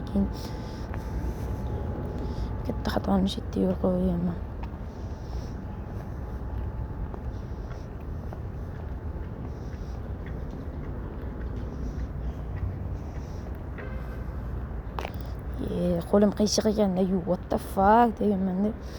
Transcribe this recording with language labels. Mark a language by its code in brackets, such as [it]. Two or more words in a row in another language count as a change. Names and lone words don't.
[uz] Keyin katta xatoni shetda yo'l qo'yganman. Qo'lim qiyshiq ekanda, [en] what the fuck [uz] deganman deb.